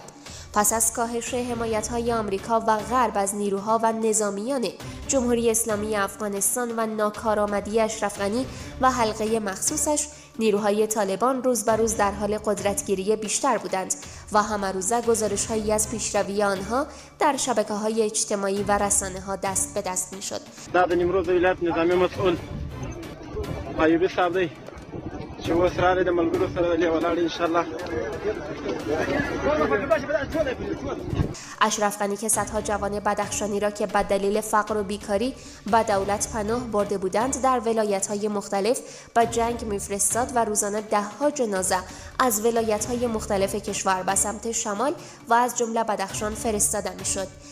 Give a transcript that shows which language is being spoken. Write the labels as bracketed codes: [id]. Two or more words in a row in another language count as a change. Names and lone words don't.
[fa] پس از کاهش حمایت‌های آمریکا و غرب از نیروها و نظامیان جمهوری اسلامی افغانستان و ناکارآمدی اشرف غنی و حلقه مخصوصش، نیروهای طالبان روز به روز در حال قدرتگیری بیشتر بودند و همه روزه گزارش‌هایی از پیشروی آنها در شبکه‌های اجتماعی و رسانه‌ها دست به دست می‌شد. [ps] د نیمروز ولایت نظامی مسئول ایوبی صاحب دی چې اوس راغلی د ملګرو سره دی ولاړ [ar] ان شاء الله. [fa] اشرف غنی که صدها جوان بدخشانی را که به دلیل فقر و بیکاری به دولت پناه برده بودند در ولایت‌های مختلف به جنگ می‌فرستاد و روزانه ده‌ها جنازه از ولایت‌های مختلف کشور به سمت شمال و از جمله بدخشان فرستاده می‌شد.